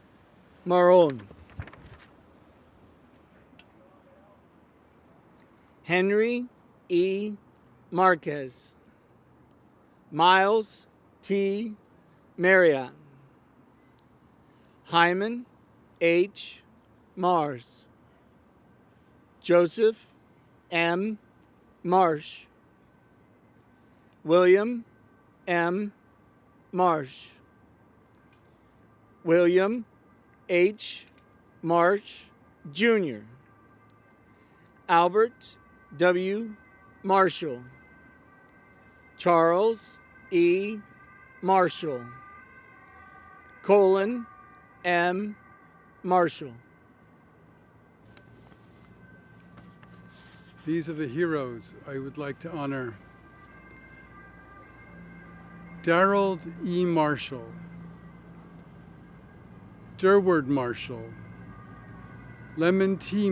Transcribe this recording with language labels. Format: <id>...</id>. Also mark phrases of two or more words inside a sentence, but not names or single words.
<en>Maron. Henry E. Marquez. Miles T. Marriott. Hyman H. Mars. Joseph M. Marsh. William M. Marsh. William H. Marsh, Jr. Albert W. Marshall. Charles E. Marshall. Colin M. Marshall. These are the heroes I would like to honor. Darrell E. Marshall, Durward Marshall, Lemon T.</en>